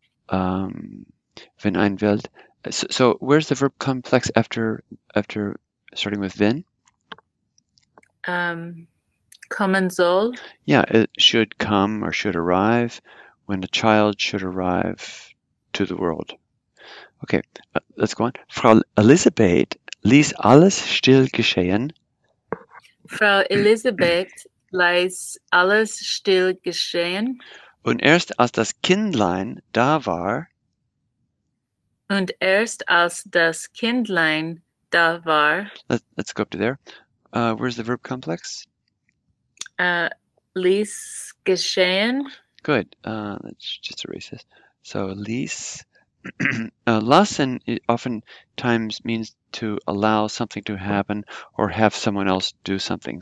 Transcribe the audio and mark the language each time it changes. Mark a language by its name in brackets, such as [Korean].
[German] Wenn ein Welt. [English] So where's the verb complex after starting with wenn? [German] Kommen soll. [English] Yeah, it should come or should arrive, when a child should arrive to the world. Okay, let's go on. [German] Frau Elisabeth ließ alles still geschehen. Frau Elisabeth ließ alles still geschehen. Und erst als das Kindlein da war. Und erst als das Kindlein da war. [English] Let's go up to there. Where's the verb complex? [German] Ließ geschehen. [English] Good. Let's just erase this. So ließ. Lassen oftentimes means to allow something to happen or have someone else do something.